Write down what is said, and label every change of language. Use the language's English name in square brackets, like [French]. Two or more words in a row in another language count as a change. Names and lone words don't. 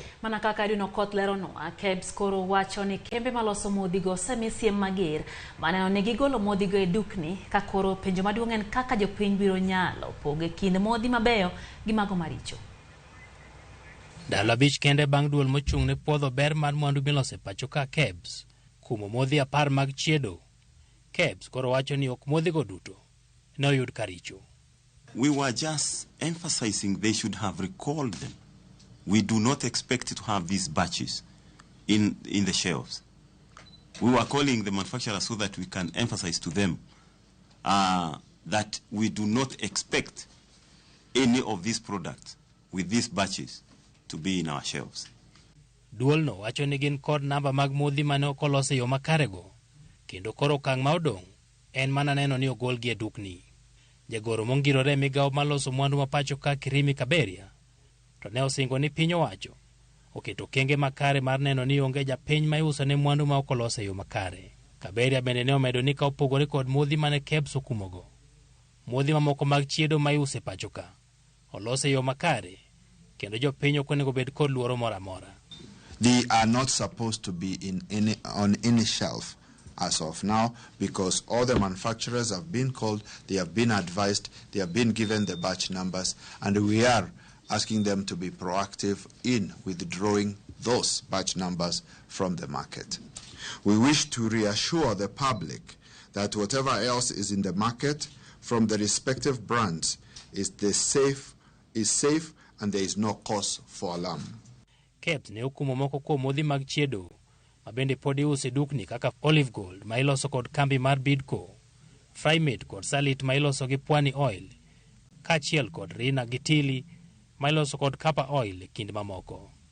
[Luo (Kenya and Tanzania)] Mana kaka Adino Koth lerono, KEBS koro wacho ni kembe maloso modhi go semisiem mager maneno ni gigolo modhi go e dukni ka koro penjo maduong' en kaka jopiny biro nyalo pogo kind modhi mabeyo gi mago maricho. Ndalo 5 kende bang' duol mochung'ne puodho ber mar mwandu miloso e pacho ka KEBS kumo modhi apar mag chiedo, KEBS koro wacho ni ok modhi go duto ne oyud karicho. [English] We were just emphasizing they should have recalled them. We do not expect to have these batches in the shelves. We were calling the manufacturers so that we can emphasize to them that we do not expect any of these products with these batches to be in our shelves. [Luo (Kenya and Tanzania)] Duol no wacho ni gin kod namba mag modhi mane okolos e yo makarego, kendo koro okang' ma odong' en mana neno ni ogolgi e dukni. Jagoro mongirore migawo maloso mwandu mapacho ka Kirimi Kaberia to ne osingo ni piny owacho oketo kenge makare mar neno ni onge japiny ma iuso ne mwandu ma okolos e yo makare. Kaberia bende ne omedo ni ka opogore kod modhi mane KEBS okumogo, modhi mamoko mag chiedo ma iuso e pacho ka olos e yo makare kendo jopiny ok onego bed kod luoro moro amora. [English] They are not supposed to be on any shelf as of now, because all the manufacturers have been called, they have been advised, they have been given the batch numbers, and we are asking them to be proactive in withdrawing those batch numbers from the market. We wish to reassure the public that whatever else is in the market from the respective brands is safe and there is no cause for alarm. [Luo (Kenya and Tanzania)] KEBS ne okumo moko kuom modhi mag chiedo ma bende pod iuso e dukni kaka Olive Gold ma iloso kod kambi mar Bidco, Frymate kod Salit ma iloso gi Pwani Oil, kaachiel kod Rina gi Tili ma iloso kod Kapa Oil e kind mamoko.